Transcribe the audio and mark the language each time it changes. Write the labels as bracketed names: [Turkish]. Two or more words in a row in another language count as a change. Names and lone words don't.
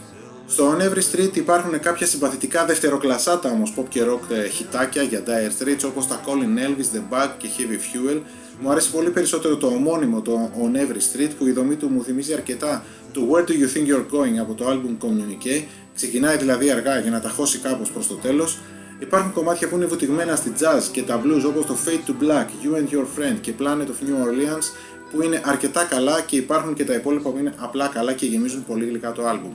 [Greek] Στο On Every Street υπάρχουν κάποια συμπαθητικά δευτεροκλασσάτα όμως pop και rock χιτάκια για Dire Straits, όπως τα Colin Elvis, The Bug και Heavy Fuel. Μου αρέσει πολύ περισσότερο το ομώνυμο, το On Every Street, που η δομή του μου θυμίζει αρκετά το Where Do You Think You're Going από το album Communique. Ξεκινάει δηλαδή αργά για να ταχώσει κάπως προς το τέλος. Υπάρχουν κομμάτια που είναι βουτυγμένα στη jazz και τα blues, όπως το Fade to Black, You and Your Friend και Planet of New Orleans, που είναι αρκετά καλά, και υπάρχουν και τα υπόλοιπα που είναι απλά καλά και γεμίζουν πολύ γλυκά το άλμπουμ.